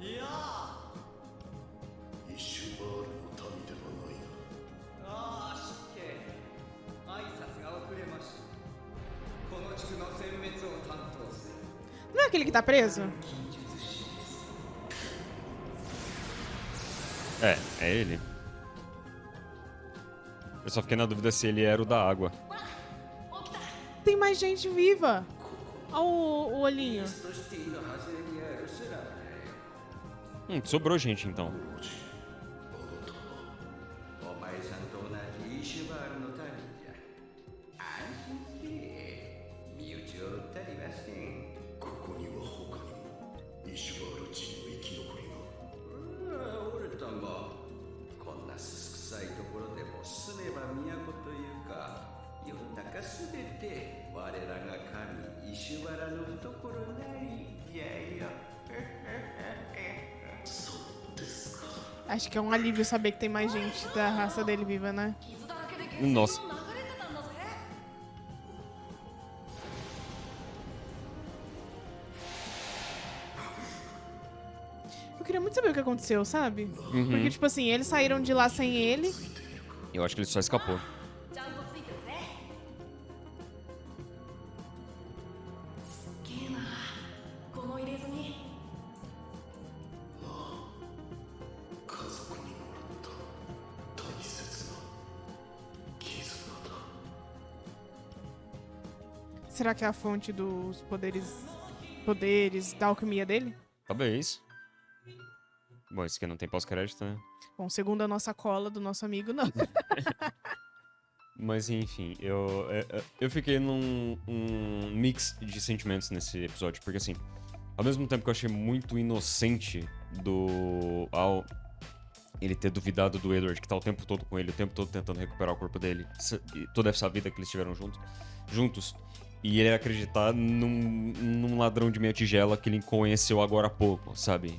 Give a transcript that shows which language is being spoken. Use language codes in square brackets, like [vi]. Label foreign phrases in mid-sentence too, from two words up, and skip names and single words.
[ja] イシュバールの民ではないなああ、失敬。挨拶が遅れました。この地区の殲滅を担当する [pt] Não é aquele que tá preso? [ja] 近術師です。 [pt] É ele. Eu só fiquei na dúvida se ele era o da água. Tem mais gente viva. Olha o olhinho. [ja] としているはずにあるスラムだよ。 [pt] Sobrou gente então. [ja] お前さんと同じイシュバールの民じゃ。安心せえ。身内を撃ったりはせん。ここには他にもイシュバール人の生き残りがおるとも。こんなすすくさいところでも住めば都というか、世の中すべて我らが神イシュバラの懐なりじゃよ。 [pt] Acho que é um alívio saber que tem mais gente da raça dele viva, né? [ja] 傷だらけで血流 [pt] Nossa. [ja] れてたんだぜ [pt] Nossa, muito saber o que aconteceu, sabe? Uhum. Porque, tipo assim, eles saíram de lá sem ele. Eu acho que ele só escapou. [ja] ちゃんとついてるねすっげえなこの入れ墨家族にもらった大切な絆だ [pt] Será que é a fonte dos poderes da alquimia dele? Talvez. Bom, esse aqui não tem pós-crédito, né? Bom, segundo a nossa cola do nosso amigo, não. Mas enfim, eu fiquei num mix de sentimentos nesse episódio, porque assim, ao mesmo tempo que eu achei muito inocente ao ele ter duvidado do Edward, que tá o tempo todo com ele, o tempo todo tentando recuperar o corpo dele, e toda essa vida que eles tiveram juntos, e ele acreditar num ladrão de meia tigela que ele conheceu agora há pouco, sabe?